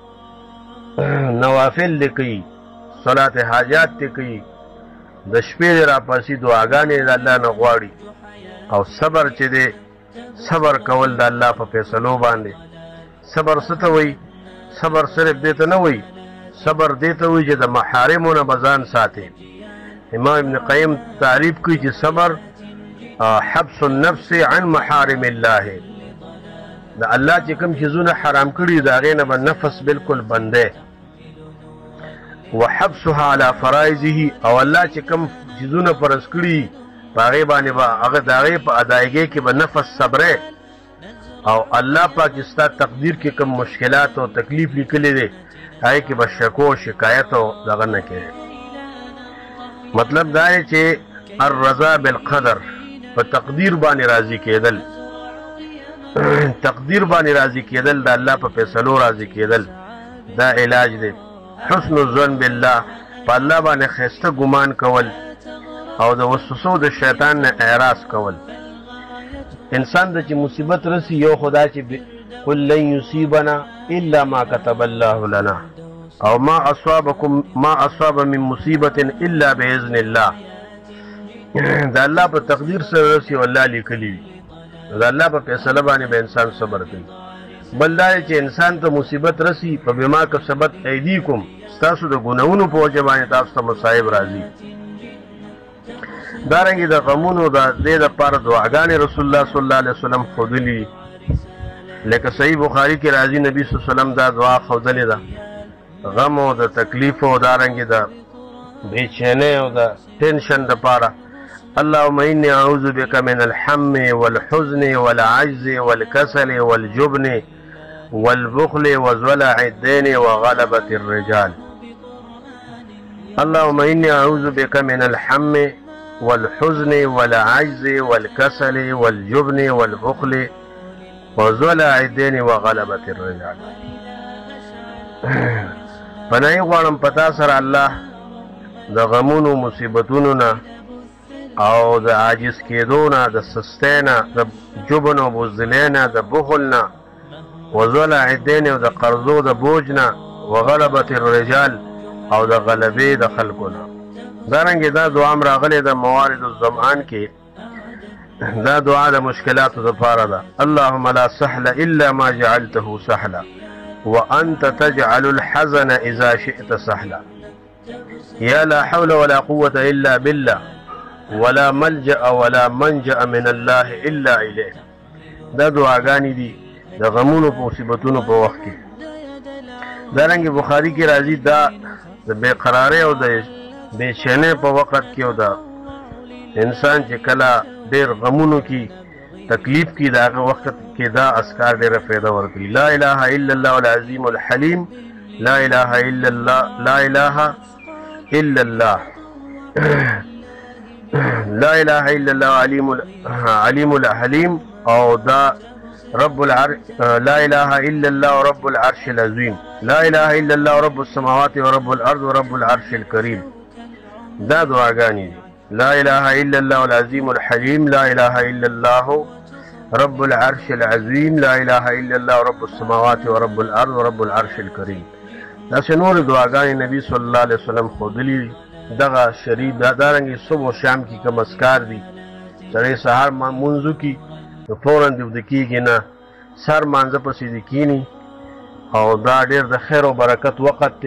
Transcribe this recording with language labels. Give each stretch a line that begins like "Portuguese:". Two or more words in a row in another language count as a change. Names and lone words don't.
Pashto: نوافل لیکي صلات حاجات ته کوي د شپې را پاسي دعاګانې د الله نه غواړي او صبر چې دی صبر کول د الله په فیصلو باندې صبر څه وي صبر صرف دې ته نه وي صبر دې ته وي چې د محارمونو بزان ساتي. امام ابن قیم تعریف کوي چې
Arabic: صبر حبس النفس عن محارم الله
Pashto: د الله چې کوم شیزونه حرام کړي دا غي نه نفس بالکل بنده
Arabic: وحبسها على فرائضه
Pashto: او الله چې کوم شیزونه فرض کړي باغې باندې هغه داغه په ادایګي کې به نفس صبره او الله پاکستان تقدیر کې کوم مشکلات او تکلیف لیکلي دي هغه کې به شکو شکایت او دغه نه کوي. مطلب دا دی چې
Arabic: الرضا بالقدر
Pashto: په تقدیر باندې راضي کېدل تقدیر باندې راضي کېدل د الله په فیصلو راضي کېدل دا علاج دی.
Arabic: حسن الظن بالله
Pashto: په الله باندې خسته ګمان کول او د وسوسو د شیطان نه اعراض کول. انسان د چې مصیبت رسی یو خدا چې
Arabic: قل لن يصيبنا الا ما كتب الله لنا
Pashto: او
Arabic: ما اصاب من مصیبت الا باذن الله
Pashto: دا الله په تقدیر سره رسی او الله لیکلی دا الله په فیصله باندې به انسان صبر کوي. بل دا چې انسان ته مصیبت رسی په
Arabic: بما کسبت ایدیکم
Pashto: تاسو د ګناونو په وجه باندې تاسو ته مصائب راځي. دارنګه د غمونو د دې لپاره دعاګانې
Arabic: رسول الله صلی الله علیه وسلم
Pashto: خودلی لکه صحیح بخاری کې راځي نبی
Arabic: صلی الله علیه وسلم
Pashto: دا دعا خودلې ده غم او د تکلیف او دارنګه د بے چینه او د ټینشن لپاره
Arabic: اللهم إني أعوذ بك من الهم والحزن والعجز والكسل والجبن والبخل وزلع الدين وغلبة الرجال. اللهم إني أعوذ بك من الهم والحزن والعجز والكسل والجبن والبخل وزلع الدين وغلبة الرجال.
Pashto: پناهی غواړم پتا سره الله د غمونو مصیبتونو نه او د عاجز کېدو نه، د سستۍ نه، د جبن او بزدلۍ نه، د بخل نه،
Arabic: وزلع الدین
Pashto: او د قرضو د بوج نه،
Arabic: وغلبة الرجال
Pashto: او د غلبې د خلکو نه. دارنګې دا دعا م راغلې د موارد الظمآن کې. دا دعا د مشکلاتو دپاره ده.
Arabic: اللهم لا سهل الا ما جعلته سهلا وانت تجعل الحزن اذا شئت سهلا. یا لا حول ولا قوة الا بالله ولا ملجأ ولا منجأ من الله الا الیه.
Pashto: دا دعاګانې دي د غمونو په مصیبتونو په وخت کې. دارنګې بخاري کې راځي دا د بېقرارۍ او د بېچینۍ په وخت کې او د انسان چې کله ډېر غمونو کې تکلیف کې د هغه وخت کې دا اذکار ډېره فایده ورکوي.
Arabic: لا اله الا الله العظیم الحلیم، لا اله الا الله، لا اله الا الله، لا اله الا الله علیم الحلیم،
Pashto: او دا
Arabic: رب العرش، لا اله الا الله رب العرش العظیم، لا اله الا الله رب السماوات ورب الارض ورب العرش الكريم.
Pashto: دا دعاګانې دي.
Arabic: لا اله الا الله العظیم الحلیم، لا اله الا الله رب العرش العظیم، لا اله الا الله رب السماوات ورب الارض ورب العرش الكريم.
Pashto: داسې نور دعاګانې نبی
Arabic: صلی الله علیه وسلم
Pashto: ښودلي. دغه شریف دارنګې صبح و شام کې کوم اذکار دي. سړی سهار مونځو کې نو فوراً د وده کېږي نه، سر مانځه پسې دې کښېني، او دا ډېر د خیر او برکت وخت دی.